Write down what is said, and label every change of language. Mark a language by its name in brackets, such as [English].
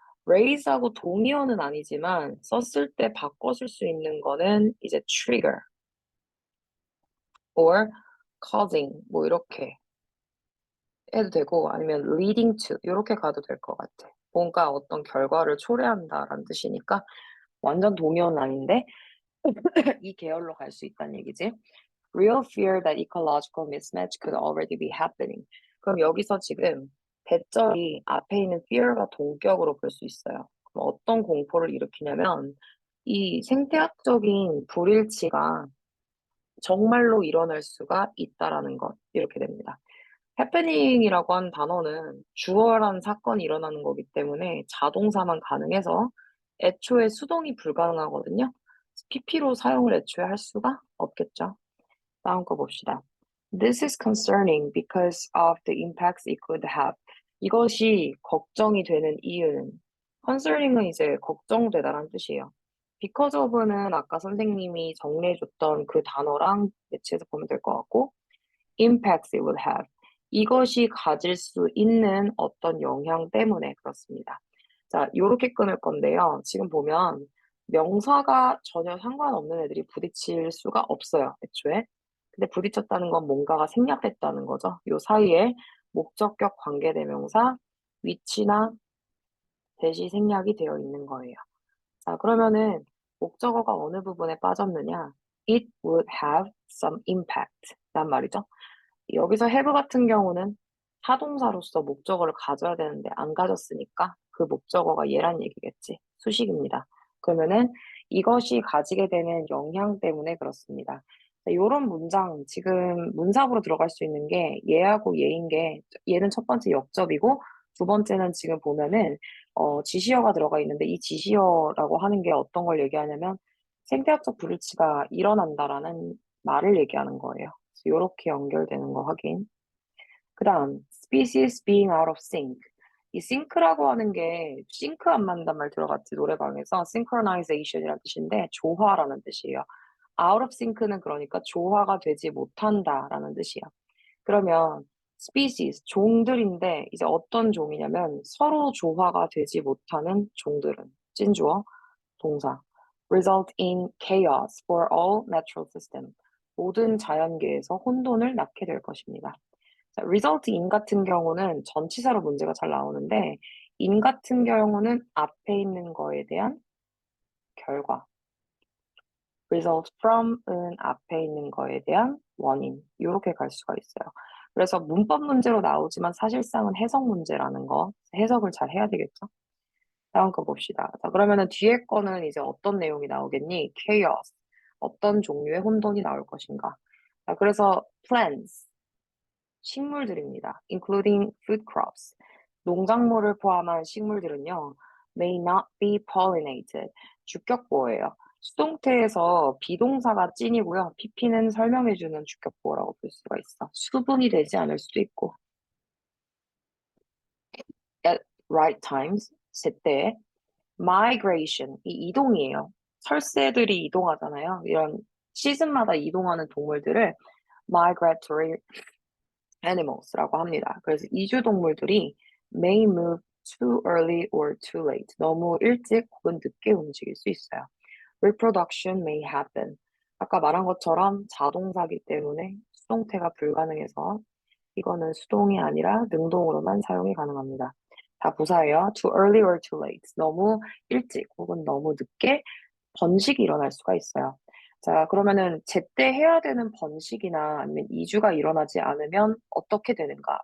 [Korean] raise하고 동의어는 아니지만 썼을 때 바꿔 쓸 수 있는 거는 이제 [English] trigger or causing [Korean] 뭐 이렇게 해도 되고 아니면 [English] leading to [Korean] 이렇게 가도 될 것 같아. 뭔가 어떤 결과를 초래한다라는 뜻이니까 완전 동의어는 아닌데 이 계열로 갈 수 있다는 얘기지. [English] Real fear that ecological mismatch could already be happening. [Korean] 그럼 여기서 지금 대절이 앞에 있는 fear가 동격으로 볼 수 있어요. 그럼 어떤 공포를 일으키냐면 이 생태학적인 불일치가 정말로 일어날 수가 있다라는 것. 이렇게 됩니다. 해프닝이라고 하는 단어는 주어란 사건이 일어나는 거기 때문에 자동사만 가능해서 애초에 수동이 불가능하거든요. PP로 사용을 애초에 할 수가 없겠죠. 다음 거 봅시다. [English] This is concerning because of the impacts it could have. [Korean] 이것이 걱정이 되는 이유는 concerning은 이제 걱정되다라는 뜻이에요. because of는 아까 선생님이 정리해줬던 그 단어랑 매치해서 보면 될 것 같고 [English] impacts it would have. [Korean] 이것이 가질 수 있는 어떤 영향 때문에 그렇습니다. 자, 요렇게 끊을 건데요. 지금 보면 명사가 전혀 상관없는 애들이 부딪힐 수가 없어요, 애초에. 근데 부딪혔다는 건 뭔가가 생략됐다는 거죠. 요 사이에 목적격 관계대명사, 위치나 대시 생략이 되어 있는 거예요. 자, 그러면은 목적어가 어느 부분에 빠졌느냐? [English] It would have some impact. [Korean] 란 말이죠. 여기서 have 같은 경우는 타동사로서 목적어를 가져야 되는데 안 가졌으니까 그 목적어가 얘란 얘기겠지. 수식입니다. 그러면은 이것이 가지게 되는 영향 때문에 그렇습니다. 이런 문장 지금 문사부로 들어갈 수 있는 게 얘하고 얘인 게 얘는 첫 번째 역접이고 두 번째는 지금 보면은 지시어가 들어가 있는데 이 지시어라고 하는 게 어떤 걸 얘기하냐면 생태학적 불일치가 일어난다라는 말을 얘기하는 거예요. 이렇게 연결되는 거 확인. 그 다음, [English] species being out of sync. [Korean] 이 sync라고 하는 게 싱크 안 맞는단 말 들어갔지, 노래방에서. synchronization이라는 뜻인데 조화라는 뜻이에요. [English] out of sync [Korean] 는 그러니까 조화가 되지 못한다라는 뜻이야. 그러면 species, 종들인데 이제 어떤 종이냐면 서로 조화가 되지 못하는 종들은 찐주어, 동사. [English] result in chaos for all natural system. [Korean] 모든 자연계에서 혼돈을 낳게 될 것입니다. 자, result in 같은 경우는 전치사로 문제가 잘 나오는데 in 같은 경우는 앞에 있는 거에 대한 결과. result from은 앞에 있는 거에 대한 원인. 이렇게 갈 수가 있어요. 그래서 문법 문제로 나오지만 사실상은 해석 문제라는 거 해석을 잘 해야 되겠죠? 다음 거 봅시다. 자, 그러면은 뒤에 거는 이제 어떤 내용이 나오겠니? [English] chaos. [Korean] 어떤 종류의 혼돈이 나올 것인가? 자, 그래서 plants. 식물들입니다. [English] including food crops. [Korean] 농작물을 포함한 식물들은요, [English] may not be pollinated. [Korean] 주격보어예요. 수동태에서 비동사가 찐이고요. PP는 설명해주는 주격보어라고 볼 수가 있어. 수분이 되지 않을 수도 있고. [English] at right times, 제때. [Korean] migration, 이 이동이에요. 철새들이 이동하잖아요. 이런 시즌마다 이동하는 동물들을 [English] migratory animals [Korean] 라고 합니다. 그래서 이주동물들이 [English] may move too early or too late. [Korean] 너무 일찍 혹은 늦게 움직일 수 있어요. [English] reproduction may happen. [Korean] 아까 말한 것처럼 자동사기 때문에 수동태가 불가능해서 이거는 수동이 아니라 능동으로만 사용이 가능합니다. 다 부사예요. [English] too early or too late. [Korean] 너무 일찍 혹은 너무 늦게 번식이 일어날 수가 있어요. 자, 그러면은 제때 해야 되는 번식이나 아니면 이주가 일어나지 않으면 어떻게 되는가?